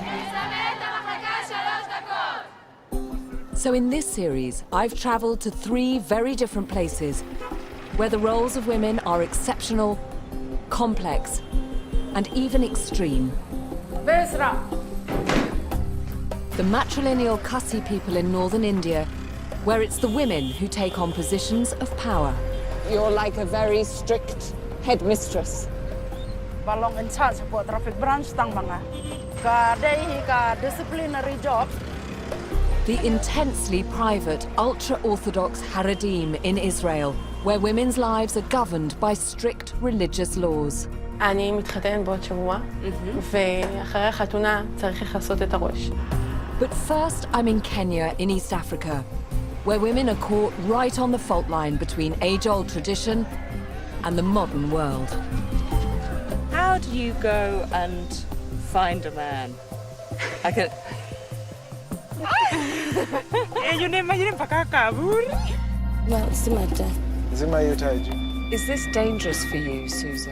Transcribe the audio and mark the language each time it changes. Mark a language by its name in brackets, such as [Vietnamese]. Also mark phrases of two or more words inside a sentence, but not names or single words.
[English] So in this series, I've travelled to 3 very different places where the roles of women are exceptional, complex, and even extreme. The matrilineal Khasi people in northern India, where it's the women who take on positions of power. You're like a very strict headmistress. Balong in charge of traffic branch [Khasi] tang mga. [English] Ka disciplinary jobs. The intensely private, ultra-Orthodox Haredim in Israel, where women's lives are governed by strict religious laws. [Hebrew] אני מתחתנת בעוד שבוע, ואחרי החתונה צריך לכסות את הראש. [English] But first, I'm in Kenya in East Africa, where women are caught right on the fault line between age-old tradition and the modern world. How do you go and find a man? I can... Is this dangerous for you, Susan?